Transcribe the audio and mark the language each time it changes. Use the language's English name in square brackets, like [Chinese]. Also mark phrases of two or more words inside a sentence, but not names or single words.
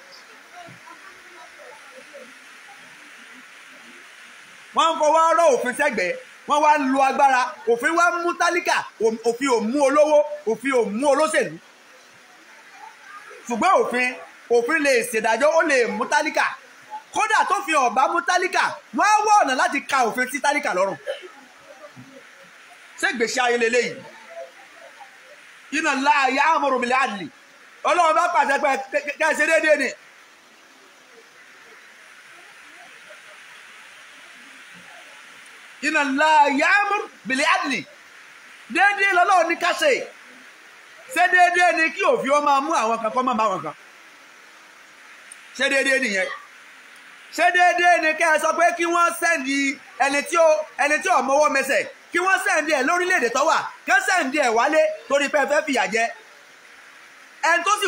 [Yoruba] wọ́n ń fọwọ́ rọ́ òfin sẹ́gbẹ̀ẹ́ wọ́n wá ń lo agbára òfin wá mú tálíkà òfin ò mú olówó òfin ò mú olóṣèlú ṣùgbọ́n òfin lè ṣèdájọ́ ó lè mú tálíkà kódà tó fi ọ̀bá mú tálíkà wọ́n á wọ̀ ọ̀nà láti ka òfin sí tálíkà lọ́rùn. ṣé gbèsè ayé lélẹ́yìí [Arabic] إن الله يأمر بالعدل [Yoruba] ọlọ́run bá pàṣẹ pé kẹ́sẹ̀ déédéé ni. [Arabic] إن الله يأمر بالعدل [Yoruba] déédéé lọ́lọ́run ní kásẹ̀ ṣé déédéé ni kí òfin ó máa mú àwọn kan kọ́ máa bá wọn kan ṣé déédéé nìyẹn ṣé déédéé ni kẹ́ ẹ sọ pé kí wọ́n sẹ́ndì ẹni tí ò mọwọ́ mẹsẹ̀ kí wọ́n sẹ́ndì ẹ̀ lórílẹ̀‐èdè tó wà kí wọ́n sẹ́ndì ẹ̀ wálé torí pé ẹ fẹ́ fìyà jẹ ẹni tó sì